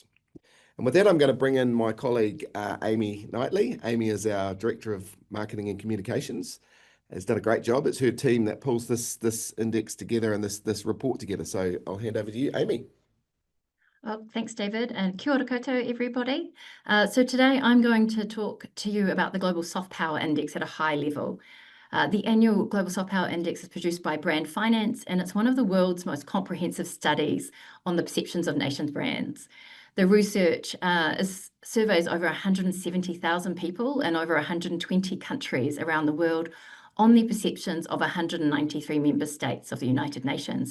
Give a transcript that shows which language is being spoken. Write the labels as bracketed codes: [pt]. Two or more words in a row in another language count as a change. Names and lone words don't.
[en] And with that, I'm going to bring in my colleague, Amy Knightley. Amy is our Director of Marketing and Communications, has done a great job. It's her team that pulls this index together and this report together. So I'll hand over to you, Amy. Well, thanks, David, and [mi] kia ora koutou, [en] everybody. So today I'm going to talk to you about the Global Soft Power Index at a high level. The annual Global Soft Power Index is produced by Brand Finance, and it's one of the world's most comprehensive studies on the perceptions of nations' brands. The research surveys over 170,000 people in over 120 countries around the world on the perceptions of 193 member states of the United Nations.